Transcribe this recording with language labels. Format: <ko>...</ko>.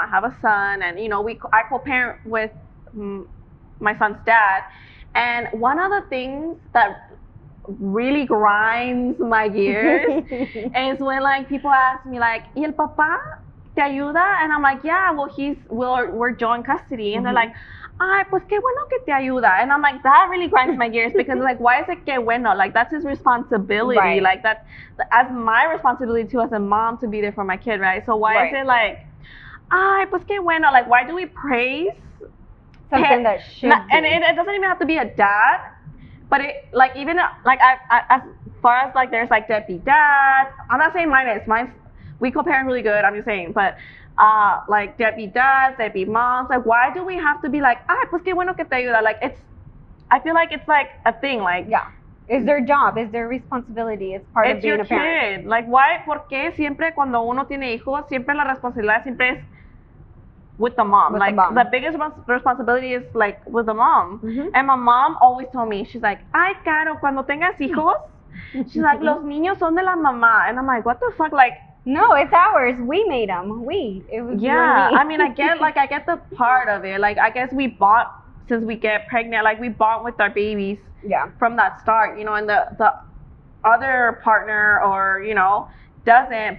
<en>I have a son, and I co-parent with my son's dad. And one of the things that really grinds my gears is when people ask me</en> <es>¿y el papá ¿te ayuda?</es> <en>And I'm like, yeah, well, we're joint custody. And they're like,</en> <es>ay, pues qué bueno que te ayuda.</es> <en>And I'm like, that really grinds my gears because like, why is it</en> <es>que bueno?</es> <en>Like, that's his responsibility. Right. Like, that's as my responsibility too as a mom to be there for my kid, right? So why is it like,</en> <es>ay, pues qué bueno?</es> <en>Like, why do we praise something that should be? And it doesn't even have to be a dad, but it, like, even, like, I as far as, like, there's, like, deadbeat dad. I'm not saying mine's, we co-parent really good, I'm just saying, but, like, deadbeat dads, deadbeat moms, like, why do we have to be like,</en> <es>ay, pues qué bueno que te ayuda?</es> <en>Like, I feel like it's, like, a thing, like. Yeah. It's their job, it's their responsibility, it's part of being a parent. Kid. Like, why,</en> <es>por qué siempre cuando uno tiene hijos, siempre la responsabilidad siempre es</es> <en>with the mom. With like, the mom. The biggest responsibility is, like, with the mom. And my mom always told me, she's like, ay, Caro,</en> <es>cuando tengas hijos,</es> <en>she's like,</en> <es>los niños son de la mamá.</es> <en>And I'm like, what the fuck? Like, no, it's ours. We made them. It was you and me. I mean, I get the part of it. Like, I guess we bought, since we get pregnant, like, we bought with our babies. Yeah. From that start, you know, and the other partner or, you know, doesn't.</en>